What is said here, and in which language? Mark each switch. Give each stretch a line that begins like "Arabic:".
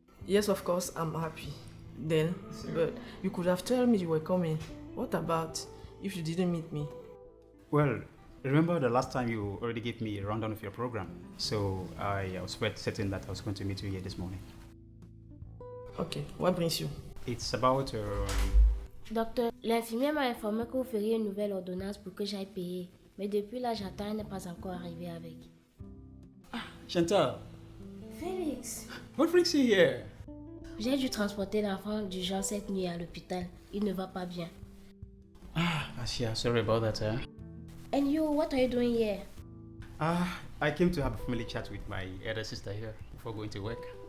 English: Yes, of course, I'm happy. Then, but you could have told me you were coming. What about if you didn't meet me? Well, remember the last time you already gave me a rundown of your program, so I was quite certain that I was going to meet you here this morning. Okay, what brings you? It's about,
French: Docteur, l'infirmière m'a informé que vous feriez une nouvelle ordonnance pour que j'aille payer. Mais depuis là, j'attends, elle n'est pas encore arrivée avec. Chantal, Félix,
English: what brings you here?
French: j'ai dû transporter l'enfant d'urgence cette nuit à l'hôpital. Il ne va pas bien.
English: Ashia, sorry about that, huh? And you, what are you doing here? I came to have a family chat with my elder sister here before going to work.